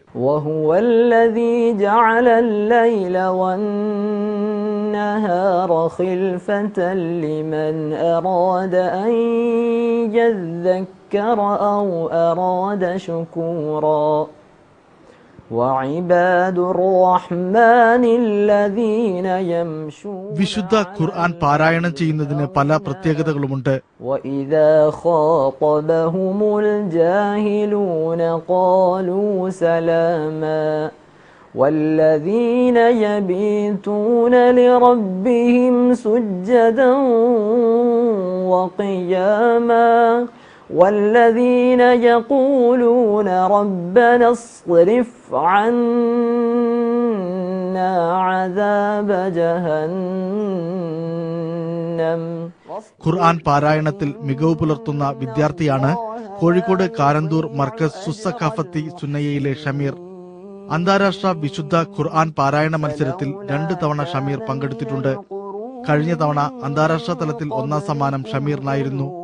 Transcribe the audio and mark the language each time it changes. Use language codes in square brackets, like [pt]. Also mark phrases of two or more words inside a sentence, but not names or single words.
[ar] وهو الذي جعل الليل والنهار خلفة لمن أراد أن يذكر أو أراد شكورا [ml] വിശുദ്ധ ഖുർആൻ പാരായണം ചെയ്യുന്നതിന് പല പ്രത്യേകതകളുമുണ്ട്. [ar] والذين يبيتون لربهم سجدا وقياما والذين يقولون ربنا اصرف عنا عذاب جهنم. [ml] ഖുർആൻ പാരായണത്തിൽ മികവ് പുലർത്തുന്ന വിദ്യാർത്ഥിയാണ് കോഴിക്കോട് കാരന്തൂർ മർക്കസ് സുസ്സഖാഫത്തി സുന്നയയിലെ ഷമീർ. അന്താരാഷ്ട്ര വിശുദ്ധ ഖുർആൻ പാരായണ മത്സരത്തിൽ 2 തവണ ഷമീർ പങ്കെടുത്തിട്ടുണ്ട്. കഴിഞ്ഞ തവണ അന്താരാഷ്ട്ര തലത്തിൽ 1ാം സമ്മാനം ഷമീറിനായിരുന്നു.